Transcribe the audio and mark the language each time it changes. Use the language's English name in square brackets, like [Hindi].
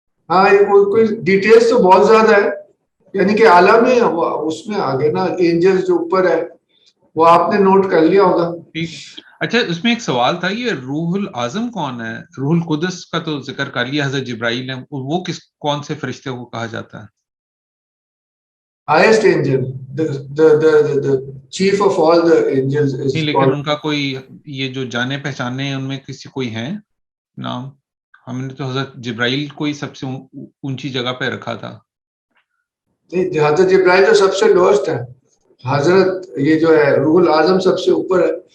[Urdu] ہاں، کوئی ڈیٹیلز تو بہت زیادہ ہے، یعنی کہ عالم ہے وہ اس میں آگے نا اینجلز جو اوپر ہے وہ آپ نے نوٹ کر لیا ہوگا. ٹھیک. اچھا اس میں ایک سوال تھا, یہ روح العظم کون ہے؟ روح القدس کا تو ذکر کر لیا حضرت جبرائیل نے, وہ کون سے فرشتے کو کہا جاتا ہے؟ [English] highest angel, the chief of all the angels is [Urdu] نہیں, لیکن [English] called. [Urdu] ان کا کوئی یہ جو جانے پہچانے ہیں ان میں کسی کوئی ہیں نام؟ ہم نے تو حضرت جبرائیل کو ہی سب سے اونچی جگہ پہ رکھا تھا. حضرت جبرائیل تو سب سے لوسٹ ہے, حضرت یہ جو ہے روح العظم سب سے اوپر ہے.